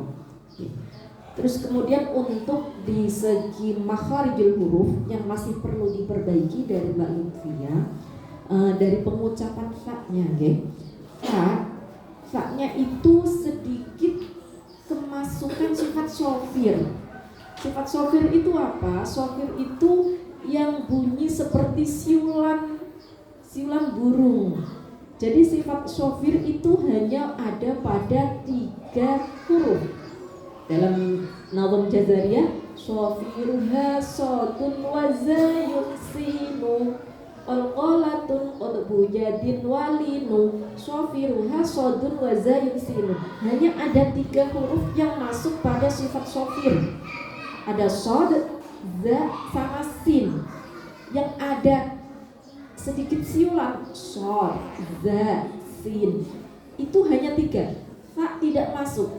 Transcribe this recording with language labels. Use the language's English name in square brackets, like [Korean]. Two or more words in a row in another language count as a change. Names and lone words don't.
[Indonesian] Terus kemudian untuk di segi [Arabic] مخارج الحروف [Indonesian] yang masih perlu diperbaiki dari Mbak Lutfia, dari pengucapan fa-nya, fa-nya itu sedikit kemasukan sifat shofir. Sifat shofir itu apa? Shofir itu yang bunyi seperti siulan burung. Jadi sifat shofir itu hanya ada pada 3 huruf. Dalam nazam [Arabic] Jazariyah, صفيرها صاد وزاي سين قلقلة قطب جد واللين صفيرها صاد وزاي سين. [Indonesian] Hanya ada 3 huruf yang masuk pada sifat shofir. Ada sod, za, sama sin. Yang ada sedikit siulan, sod, za, sin. Itu hanya 3. Fa tidak masuk.